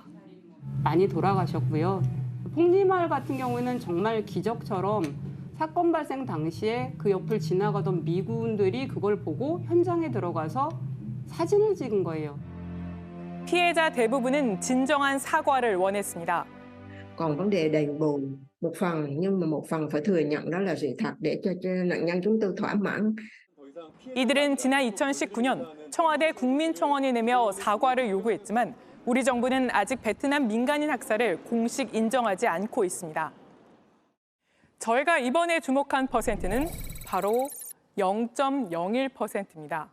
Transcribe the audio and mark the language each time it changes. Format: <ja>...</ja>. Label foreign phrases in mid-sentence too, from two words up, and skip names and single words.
<ko>많이 돌아가셨고요. 폭리마을 같은 경우에는 정말 기적처럼 사건 발생 당시에 그 옆을 지나가던 미군들이 그걸 보고 현장에 들어가서 사진을 찍은 거예요. 피해자 대부분은 진정한 사과를 원했습니다.</ko> <vi>Còn vấn đề đền bù một phần nhưng mà một phần phải thừa nhận đó là sự thật để cho nạn nhân chúng tôi thỏa mãn.</vi> <ko>이들은 지난 2019년 청와대 국민청원을 내며 사과를 요구했지만 우리 정부는 아직 베트남 민간인 학살을 공식 인정하지 않고 있습니다. 저희가 이번에 주목한 퍼센트는 바로 0.01%입니다.</ko>